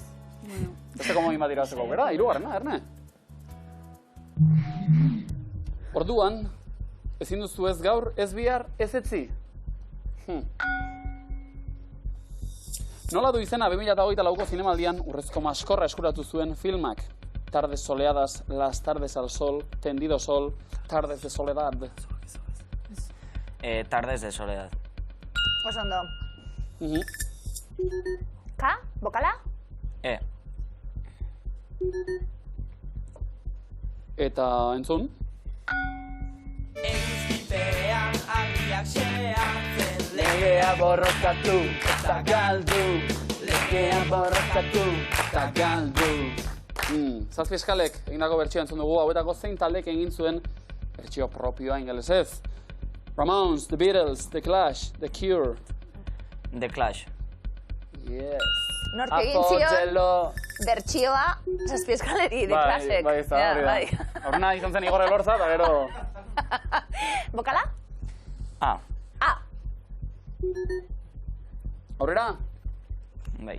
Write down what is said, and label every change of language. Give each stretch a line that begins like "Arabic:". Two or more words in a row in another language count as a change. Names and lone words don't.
Basque: Beste komodin bat irabazteko aukera, 3. Erne? Orduan, ezin duzu ez gaur, ez bihar, ez etzi. Nola du izena 2024ko zinemaldian urrezko maskorra eskuratu zuen filmak?
Spanish: Tardes soleadas, las tardes al sol, tendido sol, tardes de soledad. Tardes de soledad.
Basque: Oso ondo. Ka, bokala? E. Eta entzun? Eguzkipean argiak xeatzen Legea borrokatu eta galdu. Legea borrokatu eta galdu. Zazpi eskalek egindako bertsioa entzun dugu, hauetako zein taldek egin zuen bertsio propioa ingelesez. Ramones, The Beatles, The Clash, The Cure. The Clash.
English: Yes.
Basque: Nork egin zion bertsioa zazpi eskaleri, The Clashek. Bai, ez da, hori da. Horrena izan zen Igor Elorza, eta gero... Bokala? A. A. Aurrera? Bai.